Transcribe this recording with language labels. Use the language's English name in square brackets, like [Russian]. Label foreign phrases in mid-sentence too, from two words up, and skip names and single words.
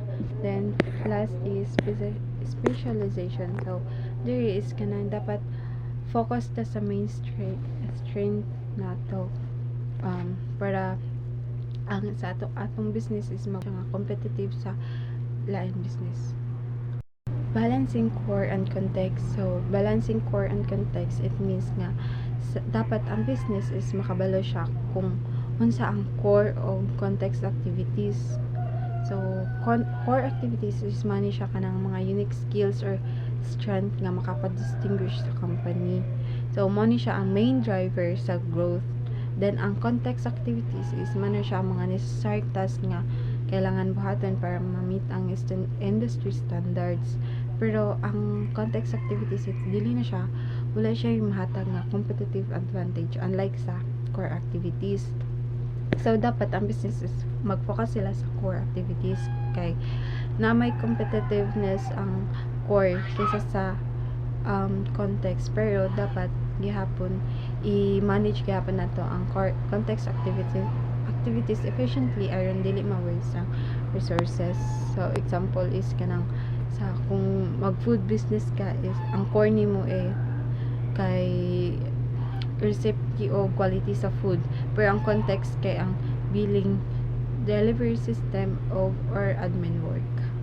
[English] Then last is specialization. So there is [Cebuano] kanang dapat focus ta sa [English] main strength [Cebuano] nato para ang sa atong [English] business is competitive [Cebuano] sa lain business. [English] Balancing core and context. So, balancing core and context, it means [Cebuano] nga, dapat ang [English] business is [Cebuano] makabalo siya kung unsa ang core o [English] context activities. [Cebuano] So, [English] core activities is [Cebuano] mani siya kanang mga [English] unique skills or strength [Cebuano] nga makapa-distinguish sa company. So, mani siya ang [English] main driver [Cebuano] sa growth. Then, ang [English] context activities is [Cebuano] mani siya ang mga [English] necessary task [Cebuano] nga kailangan buhaton para ma-meet ang [English] industry standards. [Cebuano] Pero ang [English] context activities, [Cebuano] dili na siya, wala siya yung mahatag nga [English] competitive advantage unlike [Cebuano] sa [English] core activities. [Cebuano] So dapat ang businesses mag-focus sila sa [English] core activities [Cebuano] kay na may competitiveness ang core kaysa sa context, pero dapat gihapon i-manage gihapon nato ang [English] core context activities efficiently [Cebuano] aron dili ma-waste ang resources. [English] So example is [Cebuano] kanang sa kung mag [English] food business [Cebuano] ka is ang core nimo kay recipe o quality sa food, pero ang context kay ang billing, [English] delivery system or admin work.